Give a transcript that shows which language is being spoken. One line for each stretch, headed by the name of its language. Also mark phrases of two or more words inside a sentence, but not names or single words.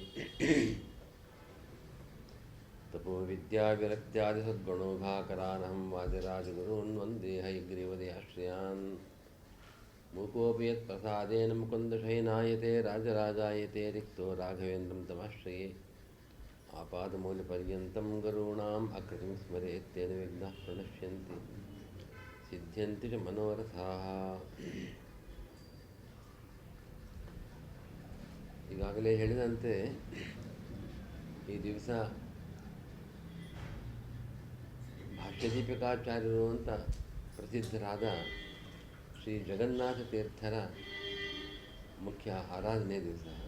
Sanskrit: ತಪೋ ವಿದ್ಯಾವಿರಕ್ತ್ಯಾದಿಸದ್ಗುಣೋಭಾಕರಾನಹಂ ವಾದಿರಾಜಗುरून् ವಂದೇ ಹಯಗ್ರೀವದಯಾಶ್ರಯಾನ್ ಮೂಕೋಪಿ ಯತ್ಪ್ರಸಾದೇನ ಮುಕುಂದಶಯನಾಯತೆ ರಾಜರಾಜಾಯತೆ ರಿಕ್ತೋ ರಾಘವೇಂದ್ರಂ ತಮಾಶ್ರಯೇ ಆಪಾದಮೂಲಪರ್ಯಂతం ಗುरूणाम् ಆಕೃತಿಂ ಸ್ಮರೇತ್ ತೇನ ವಿಘ್ನಾಃ ಪ್ರಣಶ್ಯಂತಿ ಸಿದ್ಧ್ಯಂತಿ ಚ ಮನೋರಥಾಃ.
Kannada: ಈಗಾಗಲೇ ಹೇಳಿದಂತೆ ಈ ದಿವಸ ಭಾಷ್ಯದೀಪಿಕಾಚಾರ್ಯರು ಅಂತ ಪ್ರಸಿದ್ಧರಾದ ಶ್ರೀ ಜಗನ್ನಾಥ ತೀರ್ಥರ ಮುಖ್ಯ ಆರಾಧನೆ ದಿವಸ.